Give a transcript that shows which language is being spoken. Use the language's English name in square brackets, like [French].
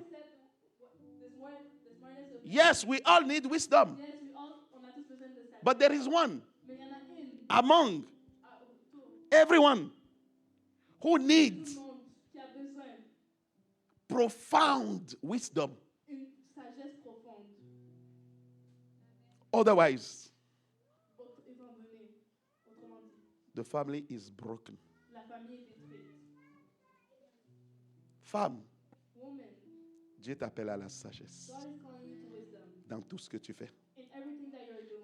[English] It said the smartness of Yes, we all need wisdom. yes, we all [French] on a tous besoin de ça. [English] But there is one [French] Mais il y en a une [English] among [French] tout [English] everyone who needs [French] le monde qui a besoin [English] profound wisdom. [French] une sagesse profonde. [English] Otherwise, [French] Étant donné, autrement dit, [English] the family is broken. [French] la famille est détruite. Femme, [English] Woman, [French] Dieu t'appelle à la sagesse [English] God is calling you to wisdom [French] dans tout ce que tu fais. [English] in everything that you're doing.